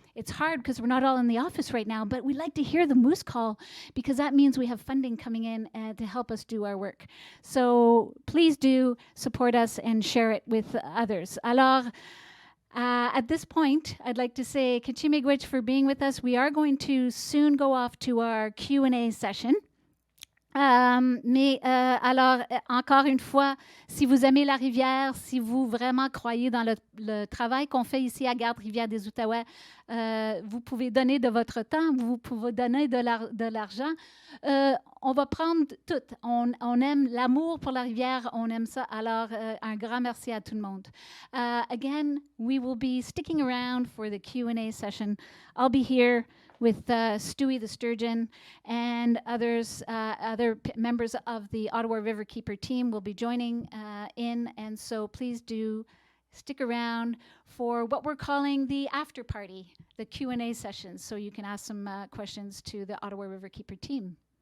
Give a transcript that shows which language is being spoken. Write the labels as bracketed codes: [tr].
[en] It's hard because we're not all in the office right now, but we like to hear the moose call because that means we have funding coming in to help us do our work. So please do support us and share it with others. Alors, at this point, I'd like to say Kitchi Miigwech for being with us. We are going to soon go off to our Q&A session. [fr] Alors, encore une fois, si vous aimez la rivière, si vous vraiment croyez dans le travail qu'on fait ici à Garde-rivière des Outaouais, vous pouvez donner de votre temps, vous pouvez donner de l'argent. On va prendre tout. On aime l'amour pour la rivière, on aime ça. Alors, un grand merci à tout le monde. [en] Again, we will be sticking around for the Q&A session. I'll be here with Stewie the Sturgeon and others, other members of the Ottawa Riverkeeper team will be joining in. And so please do stick around for what we're calling the after party, the Q&A sessions, so you can ask some questions to the Ottawa Riverkeeper team.